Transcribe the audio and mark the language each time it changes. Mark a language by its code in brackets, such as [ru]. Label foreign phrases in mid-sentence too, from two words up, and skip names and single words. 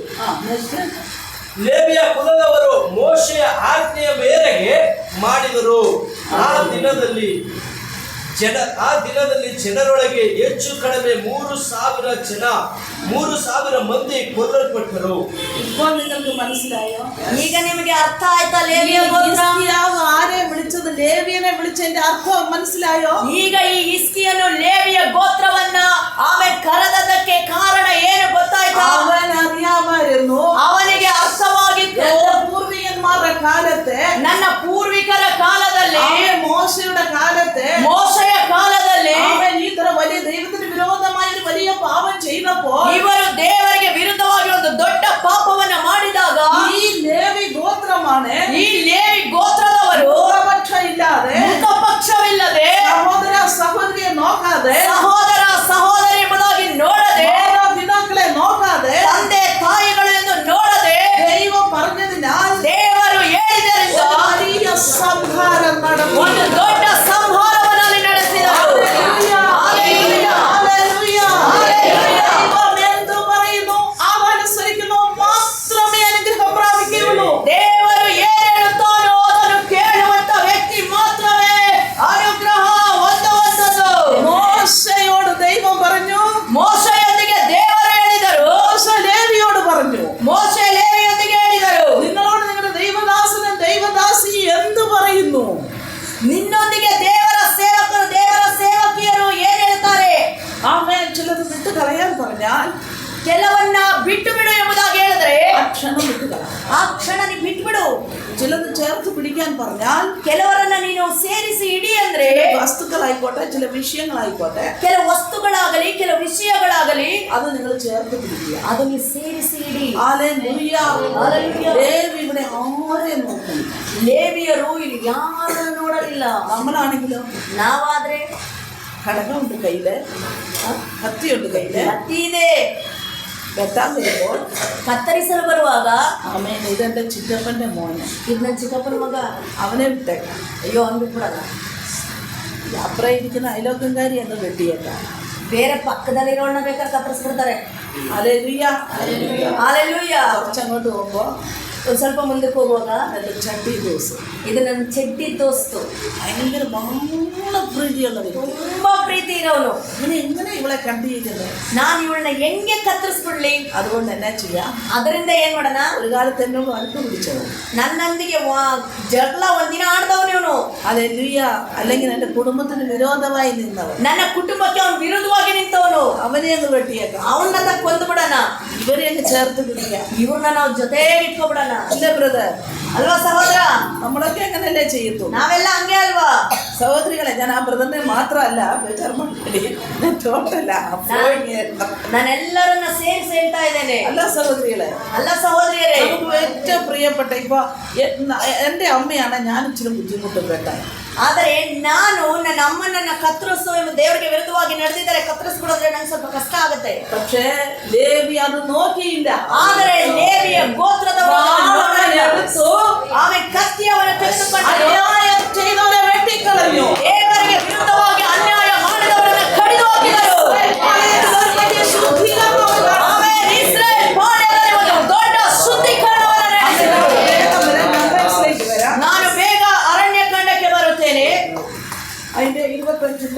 [kn] ಲೇವಿಯ ಕುಲದವರು ಮೋಶೆಯ ಆಜ್ಞೆಯ ಮೇರೆಗೆ ಮಾಡಿದರು. ಆ ದಿನದಲ್ಲಿ ಜನರೊಳಗೆ ಹೆಚ್ಚು ಕಡಿಮೆ 3,000 ಮಂದಿ ಕೊಲ್ಲಲ್ಪಟ್ಟರು. [ml] ഇപ്പോൾ നിങ്ങൾക്ക് മനസ്സിലായോ? [kn] ಈಗ ನಿಮಗೆ ಅರ್ಥ ಆಯ್ತಾ? ಲೇವಿಯ ಗೋತ್ರ [ml] ഹിസ്കിയാവ് ആരെ വിളിച്ചത്? ലേവ്യനെ വിളിച്ചതിന്റെ അർത്ഥം മനസ്സിലായോ? [kn] ಈಗ ಈ ಹಿಸ್ಕಿಯನು ಲೇವಿಯ ಗೋತ್ರವನ್ನ ಆಮೇಲೆ ಕರೆದದಕ್ಕೆ ಕಾರಣ ಏನು ಗೊತ್ತಾಯ್ತಾ? [ml] അവൻ അറിയാമായിരുന്നു. [kn] ಅವನಿಗೆ ಅರ್ಥವಾಗಿತ್ತು. [ml] എന്റെ പൂർവികന്മാരുടെ കാലത്തെ, [kn] ನನ್ನ ಪೂರ್ವಿಕರ ಕಾಲದಲ್ಲಿ, [ml] മോശയുടെ കാലത്തെ, [kn] ಮೋಶೆಯ ಕಾಲದಲ್ಲಿ [ml] അവൻ ഈ ತರ വലിയ ദൈവത്തിന് വിരോധമായ ഒരു വലിയ പാപം ചെയ്തപ്പോൾ [kn] ಇವರು ದೇವರಿಗೆ ವಿರುದ್ಧವಾಗಿ ಒಂದು ದೊಡ್ಡ ಪಾಪವನ್ನ ಮಾಡಿದಾಗ [ml] ഈ ലേവി ഗോത്രമാണ് [kn] ಈ ಲೇವಿ ಗೋತ್ರದವರು [ml] മുഖപക്ഷ ഇല്ലാതെ, [kn] ಮುಖಪಕ್ಷವಿಲ್ಲದೆ, [ml] സഹോദര സഹോദരിയെ നോക്കാതെ, [kn] ಸಹೋದರ ಸಹೋದರಿ ಎಂಬುದಾಗಿ ನೋಡದೆ, [ml] പിതാക്കളെ നോക്കാതെ, [kn] ತಂದೆ ತಾಯಿಗಳು ಎಂದು ನೋಡದೆ, [ml] ദൈവം പറഞ്ഞതിനാൽ [kn] ದೇವರು ಹೇಳಿದ್ದರಿಂದ [ml] വലിയ സംഹാരം നടന്നു. [kn] ಒಂದು ದೊಡ್ಡ ಸಂಹಾರವನ್ನಲ್ಲಿ ನಡೆಸಿದರು. [ml] ഹല്ലേലൂയ. ഹല്ലേലൂയ. ഹല്ലേലൂയ. ഹല്ലേലൂയ. ദൈവം എന്തു പറയുന്നു അതനുസരിക്കുന്നു മാത്രമേ അനുഗ്രഹം പ്രാപിക്കുകയുള്ളൂ. [kn] ದೇವರು ಏನು ಹೇಳುತ್ತಾನೋ ಅದನ್ನು ಕೇಳುವಂತ ವ್ಯಕ್ತಿ ಮಾತ್ರವೇ ಅನುಗ್ರಹ ಹೊಂದುವಂತದ್ದು. [ml] മോശയോട് ദൈവം പറഞ്ഞു, [kn] ಮೋಶೆಯೊಂದಿಗೆ ದೇವರು ಹೇಳಿದರು, [ml] മോശ ലേവിയോട് പറഞ്ഞു, [kn] ಮೋಶೆ ಲೇವಿಯೊಂದಿಗೆ ಹೇಳಿದರು, [ml] നിങ്ങളോട് നിങ്ങളുടെ ദൈവദാസനും ദൈവദാസി എന്തു പറയുന്നു? [kn] ನಿನ್ನೊಂದಿಗೆ ದೇವರ ಸೇವಕರು ದೇವರ ಸೇವಕಿಯರು ಏನ್ ಹೇಳ್ತಾರೆ? [ml] ആമേൻ. ചിലത് വിട്ട് കളയാൻ പറഞ്ഞാൽ [kn] ಕೆಲವನ್ನ ಬಿಟ್ಟು ಬಿಡು ಎಂಬುದಾಗಿ ಹೇಳಿದ್ರೆ [ml] ആ ക്ഷണം വിട്ട് കളയാം. [kn] ಆ ಕ್ಷಣ ನೀ ಬಿಟ್ಬಿಡು. [ml] ചിലത് ചേർത്ത് പിടിക്കാൻ പറഞ്ഞാൽ [kn] ಕೆಲವರನ್ನ ನೀನು ಸೇರಿಸಿ ಇಡಿ ಅಂದ್ರೆ [ml] വസ്തുക്കളായിക്കോട്ടെ, ചില വിഷയങ്ങളായിക്കോട്ടെ, [kn] ಕೆಲವು ವಸ್ತುಗಳಾಗಲಿ ಕೆಲವು ವಿಷಯಗಳಾಗಲಿ [ml] അത് നിങ്ങൾ ചേർത്ത് പിടിക്കുക. [kn] ಅದನ್ನು ಸೇರಿಸಿ ಇಡಿ. [ml] ഹല്ലേലൂയ. ഹല്ലേലൂയ. ലേവി ഇവിടെ ആരെയും നോക്കുന്നു. [kn] ಲೇವಿಯರು ಇಲ್ಲಿ ಯಾರನ್ನು ನೋಡಲಿಲ್ಲ. [ml] നമ്മളാണെങ്കിലോ [kn] ನಾವಾದ್ರೆ [ml] ഘടകമുണ്ട് കയ്യില്, കത്തിയുണ്ട് കയ്യില്, [kn] ಕತ್ತಿ ಇದೆ, [ml] വെട്ടാൻ വരുമ്പോൾ [kn] ಕತ್ತರಿಸಲು ಬರುವಾಗ [ml] ആമേൻ ഇതെൻ്റെ ചിറ്റപ്പൻ്റെ മോനെ [kn] ಇದು ನನ್ನ ಚಿಕ್ಕಪ್ಪನ ಮಗ, [ml] അവനെ വിട്ടേക്കാം. [kn] ಅಯ್ಯೋ ಅಂದ್ಬಿಟ್ಬಿಡಲ್ಲ. [ml] അപ്പുറം ഇരിക്കുന്ന അയലോക്കംകാരി എന്ന് വെട്ടിയേക്കാം. [kn] ಬೇರೆ ಪಕ್ಕದಲ್ಲಿರೋಣ ಬೇಕಾದ್ರೆ ಕತ್ತರಿಸ್ಬಿಡ್ತಾರೆ. [ml] ഹല്ലേലൂയ. [kn] ಹಾಲೆಲೂಯ. [ml] കുറച്ചങ്ങോട്ട് പോകുമ്പോൾ [kn] ಒಂದು ಸ್ವಲ್ಪ ಮುಂದಕ್ಕೆ ಹೋಗುವಾಗ [ml] എൻ്റെ ചട്ടി ദോസ് [kn] ಇದು ನನ್ನ ಚೆಡ್ಡಿ ದೋಸ್ತು, [ml] ഭയങ്കര ബഹുള പ്രീതിയുള്ള വ്യക്തി. [kn] ತುಂಬಾ ಪ್ರೀತಿ ಇರೋನು. [ml] എങ്ങനെ ഇവളെ കണ്ടിരിക്കുന്നത്? [kn] ನಾನು ಇವಳನ್ನ ಹೆಂಗೆ ಕತ್ತರಿಸ್ಬಿಡ್ಲಿ? [ml] അതുകൊണ്ട് എന്നാ ചെയ്യാം, [kn] ಅದರಿಂದ ಏನ್ ಮಾಡೋಣ? [ml] ഒരു കാലത്ത് എന്നോട് അടുത്ത് പിടിച്ചത് [kn] ನನ್ನೊಂದಿಗೆ ಜಗಳ ಒಂದಿನ ಆಡ್ದವನು ಇವನು. [ml] ഹല്ലേലൂയ. അല്ലെങ്കിൽ എൻ്റെ കുടുംബത്തിന് വിരോധമായി നിന്നവൻ, [kn] ನನ್ನ ಕುಟುಂಬಕ್ಕೆ ಅವನು ವಿರುದ್ಧವಾಗಿ ನಿಂತವನು. [ml] അവനെ അങ്ങ് വെട്ടിയേക്കാം. [kn] ಅವನ್ನ ಕೊಂದು ಬಿಡೋಣ, [ml] ഇവരെ അങ്ങ് ചേർത്ത് പിടിക്കാം. [kn] ಇವ್ರನ್ನ ನಾವು ಜೊತೆ ಇಟ್ಕೊಬಿಡೋಣ, [ml] അല്ലേ ബ്രദർ? [kn] ಅಲ್ವಾ ಸಹೋದರ? [ml] നമ്മളൊക്കെ അങ്ങനല്ലേ ചെയ്യത്തു. [kn] ನಾವೆಲ್ಲ ಹಂಗೆ ಅಲ್ವಾ? [ml] സഹോദരികളെ, ഞാൻ ആ ബ്രദറിനെ മാത്രമല്ല ടോട്ടല്ല [kn] ನಾನೆಲ್ಲರನ್ನ ಸೇರಿಸಿ ಹೇಳ್ತಾ ಇದ್ದೇನೆ. [ml] അല്ല സഹോദരികളെ, [kn] ಅಲ್ಲ ಸಹೋದರಿಯರೇ, [ml] നമുക്ക് ഏറ്റവും പ്രിയപ്പെട്ട ഇപ്പൊ എൻ്റെ അമ്മയാണ് ഞാൻ ഇച്ചിരി ബുദ്ധിമുട്ട് പെട്ടാൽ. [kn] ಆದರೆ ನಾನು ನನ್ನ ಅಮ್ಮನನ್ನ ಕತ್ತರಿಸು ಎಂಬ ದೇವರಿಗೆ ವಿರುದ್ಧವಾಗಿ ನಡೆದಿದ್ದಾರೆ, ಕತ್ತರಿಸ್ಬಿಡೋದ್ರೆ ನಂಗೆ ಸ್ವಲ್ಪ ಕಷ್ಟ ಆಗುತ್ತೆ. [ml] പക്ഷേ ലേവി അത് നോക്കിയില്ല. [kn] ಆದರೆ ಲೇವಿಯ ಗೋತ್ರದವರು ಆమె ಕತ್ತಿಯವನ್ನ ತೆಗೆದುಕೊಂಡು [ml] അന്യായം ചെയ്തവരെ വെട്ടിക്കളഞ്ഞു. [kn] ದೇವರಿಗೆ ವಿರುದ್ಧವಾಗಿ ಅನ್ಯಾಯ ಮಾಡಿದವರನ್ನ ಕಡಿದು ಹಾಕಿದರು. ಆಮೇಲೆ ಇಸ್ರಾಯೇಲ್ ಪಾಳೆಯದಲ್ಲಿ ಒಂದು ದೊಡ್ಡ ಶುದ್ಧೀಕರಣವನ್ನು ನಡೆಸಿದರು. ನಾನು ಬೇಗ ಅರಣ್ಯಕಾಂಡಕ್ಕೆ ಬರುತ್ತೇನೆ. [ml] അതിന്റെ 25